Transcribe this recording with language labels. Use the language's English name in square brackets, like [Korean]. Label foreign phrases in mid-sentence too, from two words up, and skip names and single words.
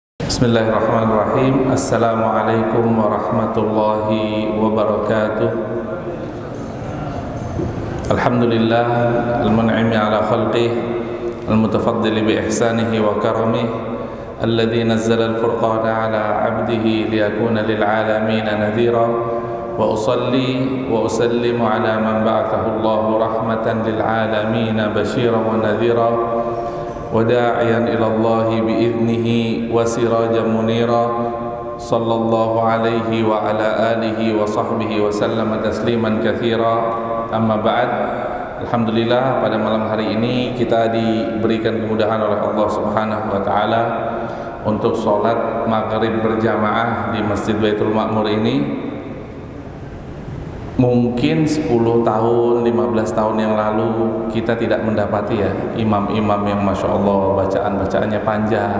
[Arabic] بسم الله الرحمن الرحيم. السلام عليكم ورحمة الله وبركاته. الحمد لله المنعم على خلقه المتفضل بإحسانه وكرمه الذي نزل الفرقان على عبده ليكون للعالمين نذيرا وأصلي وأسلم على من بعثه الله رحمة للعالمين بشيرا ونذيرا وداعيا إلى الله بإذنه وسراجا منيرا صلى الله عليه وعلى آله وصحبه وسلم تسليما كثيرا أما بعد. [Indonesian] Alhamdulillah, pada malam hari ini kita diberikan kemudahan oleh Allah [Arabic] Subhanahu wa taala [Indonesian] untuk sholat maghrib berjamaah di Masjid Baitul Ma'mur ini. Mungkin 10 tahun, 15 tahun yang lalu kita tidak mendapati ya imam-imam yang [Arabic] Masya Allah [Indonesian] bacaan-bacaannya panjang.